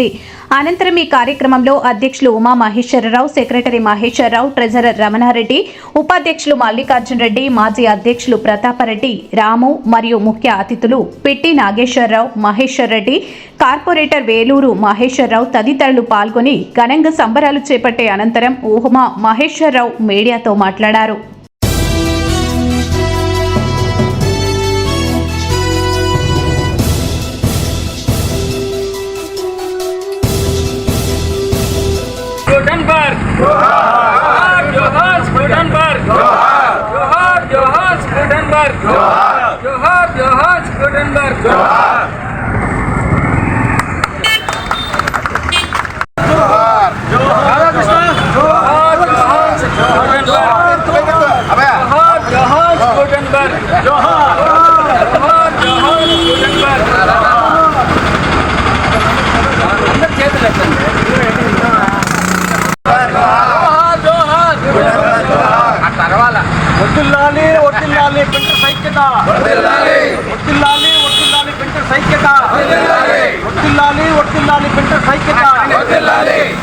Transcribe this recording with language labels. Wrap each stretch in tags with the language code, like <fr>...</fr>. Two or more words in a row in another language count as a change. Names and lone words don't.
<te>అనంతరం ఈ కార్యక్రమంలో అధ్యక్షులు ఉమా మహేశ్వరరావు, సెక్రటరీ మహేశ్వరరావు, ట్రెజరర్ రమణారెడ్డి, ఉపాధ్యక్షులు మల్లికార్జున రెడ్డి, మాజీ అధ్యక్షులు ప్రతాపరెడ్డి, రాము మరియు ముఖ్య అతిథులు పిట్టి నాగేశ్వరరావు, మహేశ్వర్ రెడ్డి, కార్పొరేటర్ వేలూరు మహేశ్వరరావు తదితరులు పాల్గొని ఘనంగా సంబరాలు చేపట్టే అనంతరం ఉమా మహేశ్వరరావు మీడియాతో మాట్లాడారు. Gutenberg! Johar! Johar Gutenberg! Johar! Johar! Johar Gutenberg! Johar! Johar! Johar Gutenberg! Johar! Johar! Johar Krishna! Johar! Johar Gutenberg! Johar! Johar Gutenberg! Johar! Johar! Johar Gutenberg! అందరూ చేతులు ఎత్తండి. వర్ధిల్లాలి వర్ధిల్లాలి ప్రింటర్ సైక్యత, వర్ధిల్లాలి వర్ధిల్లాలి వర్ధిల్లాలి ప్రింటర్ సైక్యత, వర్ధిల్లాలి వర్ధిల్లాలి వర్ధిల్లాలి ప్రింటర్ సైక్యత, వర్ధిల్లాలి.</te>